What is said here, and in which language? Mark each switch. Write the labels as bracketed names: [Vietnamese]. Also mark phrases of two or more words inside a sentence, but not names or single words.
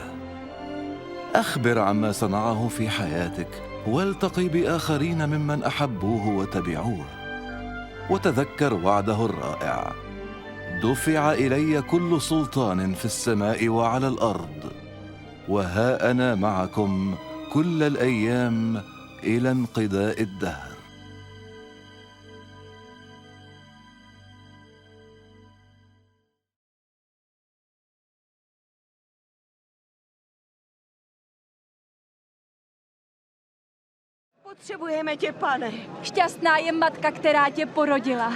[Arabic] أخبر عما صنعه في حياتك، والتقي بآخرين ممن أحبوه وتبعوه، وتذكر وعده الرائع: دفع إلي كل سلطان في السماء وعلى الأرض، وها أنا معكم كل الأيام إلى انقضاء الدهر. [Czech] Potřebujeme tě, Pane. Šťastná je matka, která tě porodila.